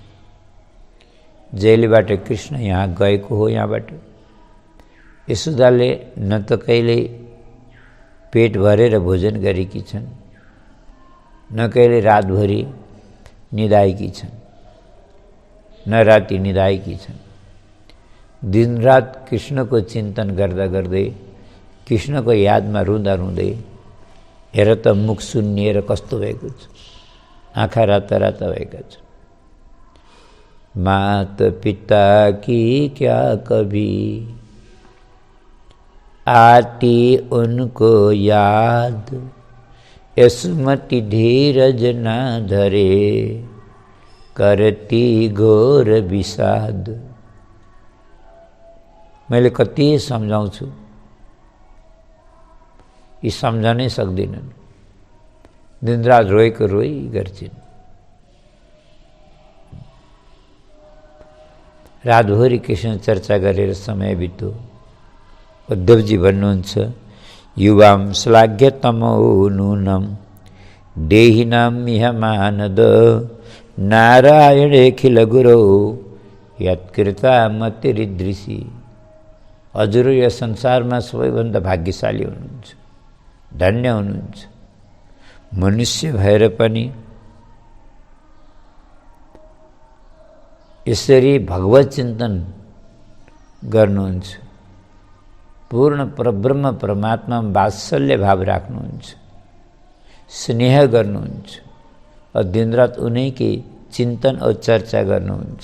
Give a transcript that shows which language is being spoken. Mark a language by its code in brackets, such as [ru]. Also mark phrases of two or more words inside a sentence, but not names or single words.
[ne] जेलबाट कृष्ण यहाँ गएको हो, यहाँबाट यशोदाले न त कहिले पेट भरेर भोजन गरेकी छन्, न कहिले रातभरि निदाएकी छन्, न राति निदाएकी छन्। दिनरात कृष्णको चिन्तन गर्दा गर्दै, कृष्णको यादमा रुँदा रुँदै हेर त मुख सुन्निएर कस्तो भएको छ, आँखा राता राता भएका छ। [hi] मात पिता की क्या कभी आती उनको याद, स्मृति धीरज ना धरे करती घोर विषाद। [ne] मैले कति सम्झाउँछु, यी सम्झनै सक्दिनन्। दिनरात रोएको रोई गर्छिन्। रातभरि कृष्ण चर्चा गरेर समय बित्यो। उद्धवजी भन्नुहुन्छ, [sa] युवां श्लाघ्यतमो नूनं देहिनां इह मानद नारायणेऽखिल गुरौ यत्कृता मतिरिदृशी। [ne] हजुर यो संसारमा सबैभन्दा भाग्यशाली हुनुहुन्छ, धन्य हुनुहुन्छ। मनुष्य भएर पनि यसरी भगवत चिन्तन गर्नुहुन्छ, पूर्ण परब्रह्म परमात्मामा वात्सल्य भाव राख्नुहुन्छ, स्नेह गर्नुहुन्छ, और दिनरात उनैकै चिन्तन और चर्चा गर्नुहुन्छ।